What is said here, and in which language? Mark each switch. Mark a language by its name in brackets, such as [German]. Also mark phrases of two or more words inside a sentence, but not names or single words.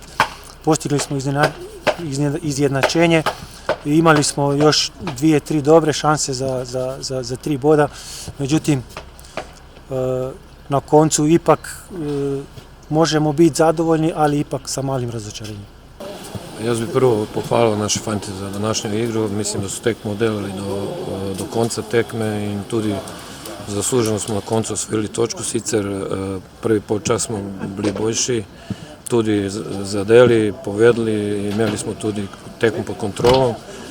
[Croatian] Postigli smo izjednačenje i imali smo još 2-3 dobre šanse za 3 boda, međutim na koncu ipak možemo biti zadovoljni, ali ipak sa malim razočarenjem. Ja bih prvo pohvalio naše fante za današnju igru, mislim da su tekmu odelili do konca tekme [Slovenian] in tudi zasluženo smo na koncu osvojili točku, sicer prvi polčas smo bili boljši, tudi zadeli, povedali, imeli smo tudi tekmo pod kontrolom.